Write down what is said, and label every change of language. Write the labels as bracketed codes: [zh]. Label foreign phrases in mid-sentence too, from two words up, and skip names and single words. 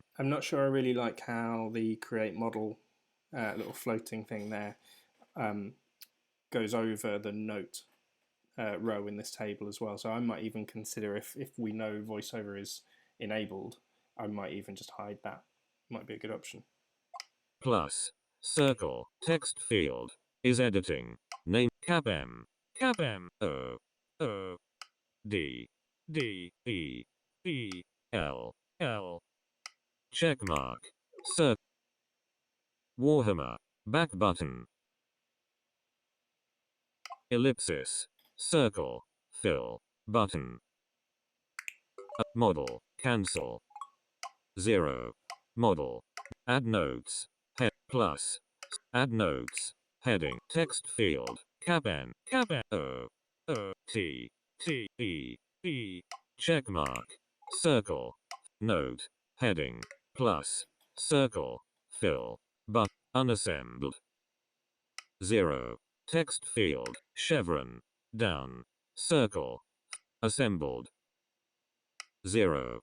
[en] I'm not sure I really like how the create model little floating thing there goes over the note row in this table as well. So I might even consider if we know VoiceOver is enabled, I might even just hide that. Might be a good option. Plus. Circle. Text field. Is editing. Name. CapM. CapM. O. D. D. E. E. L. L. Checkmark. Circle. Warhammer. Back button. Ellipsis. Circle. Fill. Button. Model. Cancel. 0. Model. Add notes. Head. Plus. Add notes. Heading. Text field. CapN. CapN. O. O. T. T. E. E. Checkmark. Circle. Note. Heading. Plus. Circle. Fill. But. Unassembled. 0. Text field. Chevron. Down. Circle. Assembled. 0.